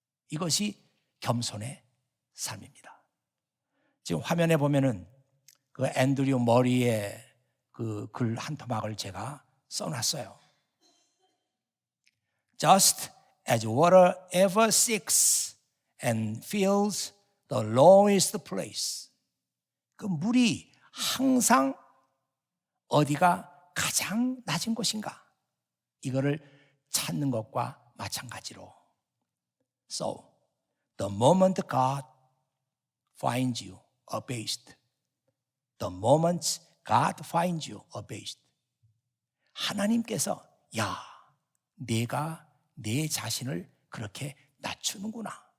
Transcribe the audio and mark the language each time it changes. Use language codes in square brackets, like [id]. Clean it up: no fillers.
[ko] 이것이 겸손의 삶입니다. 지금 화면에 보면은 그 앤드류 머리의 그 글 한 토막을 제가 써놨어요. [en] Just as water ever seeks and fills the lowest place. [ko] 그 물이 항상 어디가 가장 낮은 곳인가, 이거를 찾는 것과 마찬가지로 [en] So, the moment God finds you abased, [ko] the moment God finds you abased, 하나님께서 내가 내 자신을 그렇게 낮추는구나,